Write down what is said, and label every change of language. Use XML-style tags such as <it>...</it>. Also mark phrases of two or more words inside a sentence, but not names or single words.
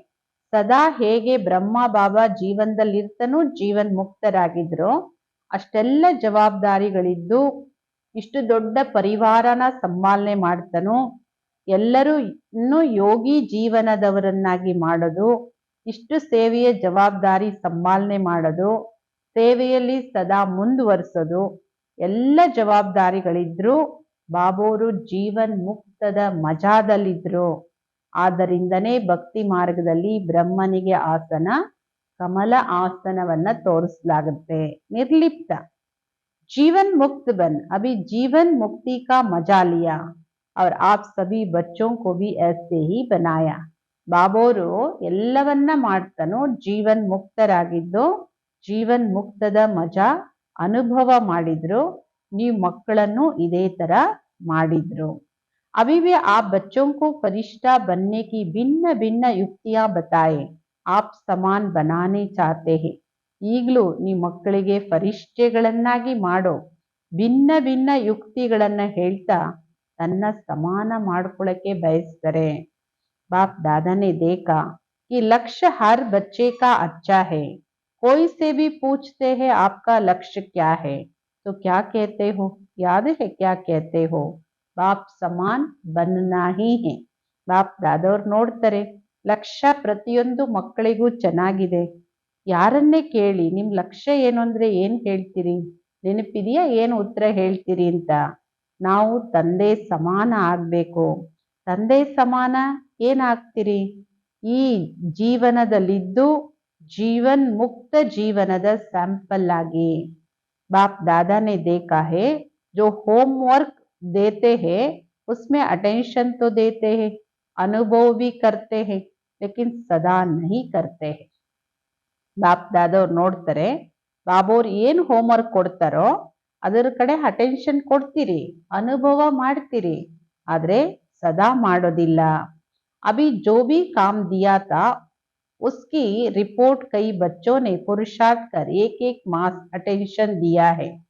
<kn>ಸದಾ ಹೇಗೆ ಬ್ರಹ್ಮ ಬಾಬಾ ಜೀವನದಲ್ಲಿ ಇರ್ತಾನೋ ಜೀವನ್ ಮುಕ್ತರಾಗಿದ್ರು, ಅಷ್ಟೆಲ್ಲ ಜವಾಬ್ದಾರಿಗಳಿದ್ದು ಇಷ್ಟು ದೊಡ್ಡ ಪರಿವಾರನ ಸಂಪಾಲನೆ ಮಾಡ್ತಾನೋ, ಎಲ್ಲರೂ ಇನ್ನೂ ಯೋಗಿ ಜೀವನದವರನ್ನಾಗಿ ಮಾಡೋದು, ಇಷ್ಟು ಸೇವೆಯ ಜವಾಬ್ದಾರಿ ಸಂಪಾಲನೆ ಮಾಡೋದು, ಸೇವೆಯಲ್ಲಿ ಸದಾ ಮುಂದುವರಿಸೋದು, ಎಲ್ಲ ಜವಾಬ್ದಾರಿಗಳಿದ್ರು ಬಾಬೋರು ಜೀವನ್ ಮುಕ್ತದ ಮಜಾದಲ್ಲಿದ್ರು. ಆದ್ದರಿಂದನೇ ಭಕ್ತಿ ಮಾರ್ಗದಲ್ಲಿ ಬ್ರಹ್ಮನಿಗೆ ಆಸನ ಕಮಲ ಆಸನವನ್ನ ತೋರಿಸಲಾಗುತ್ತೆ.</kn> <hi>ನಿರ್ಲಿಪ್ತ जीवन मुक्त बन, अभी जीवन मुक्ति का मजा लिया और आप सभी बच्चों को भी ऐसे ही बनाया.</hi> <kn>ಬಾಬೋರು ಎಲ್ಲವನ್ನ ಮಾಡ್ತಾನೋ ಜೀವನ್ ಮುಕ್ತರಾಗಿದ್ದು ಜೀವನ್ ಮುಕ್ತದ ಮಜಾ ಅನುಭವ ಮಾಡಿದ್ರು. ನೀವು ಮಕ್ಕಳನ್ನು ಇದೇ ತರ ಮಾಡಿದ್ರು.</kn> <hi>अभी भी आप बच्चों को फरिश्ता बनने की भिन्न भिन्न युक्तियां बताए, आप समान बनाने चाहते हैं.</hi> <kn>ಈಗಲೂ ನಿಮ್ಮ ಮಕ್ಕಳಿಗೆ ಫರಿಷ್ಠೆಗಳನ್ನಾಗಿ ಮಾಡೋ ಭಿನ್ನ ಭಿನ್ನ ಯುಕ್ತಿಗಳನ್ನ ಹೇಳ್ತಾ ತನ್ನ ಸಮಾನ ಮಾಡ್ಕೊಳ್ಳಕ್ಕೆ ಬಯಸ್ತಾರೆ.</kn> <hi>बाप दादा ने देखा कि लक्ष्य हर बच्चे का अच्छा है, कोई से भी पूछते हैं आपका लक्ष्य क्या है तो क्या कहते हो, याद है क्या कहते हो, बाप समान बनना ही है.</hi> <kn>ಬಾಪ್ ದಾದವ್ರು ನೋಡ್ತಾರೆ, ಲಕ್ಷ್ಯ ಪ್ರತಿಯೊಂದು ಮಕ್ಕಳಿಗೂ ಚೆನ್ನಾಗಿದೆ, ಯಾರನ್ನೇ ಕೇಳಿ ನಿಮ್ ಲಕ್ಷ್ಯ ಏನು ಅಂದ್ರೆ ಏನ್ ಹೇಳ್ತೀರಿ, ನೆನಪಿದೆಯಾ ಏನು ಉತ್ತರ ಹೇಳ್ತೀರಿ ಅಂತ. ನಾವು ತಂದೆ ಸಮಾನ ಆಗ್ಬೇಕು. ತಂದೆ ಸಮಾನ ಏನಾಗ್ತೀರಿ, ಈ ಜೀವನದಲ್ಲಿದ್ದು ಜೀವನ್ ಮುಕ್ತ ಜೀವನದ ಸ್ಯಾಂಪಲ್ ಆಗಿ.</kn> <hi>ಬಾಪ್ दादा ने देखा है जो होमवर्क देते हैं उसमें अटेंशन तो देते हैं, अनुभव भी करते हैं लेकिन सदा नहीं करते हैं.</hi> <kn>ಬಾಪ್ ದಾದವ್ರು ನೋಡ್ತಾರೆ, ಬಾಬೋರ್ ಏನ್ ಹೋಮ್ವರ್ಕ್ ಕೊಡ್ತಾರೋ ಅದರ ಕಡೆ ಅಟೆನ್ಷನ್ ಕೊಡ್ತೀರಿ, ಅನುಭವ ಮಾಡ್ತೀರಿ, ಆದ್ರೆ ಸದಾ ಮಾಡೋದಿಲ್ಲ.</kn> <hi>अभी जो भी काम दिया था उसकी रिपोर्ट कई बच्चों ने पुरुषार्थ कर एक एक मास अटेंशन दिया है.</hi>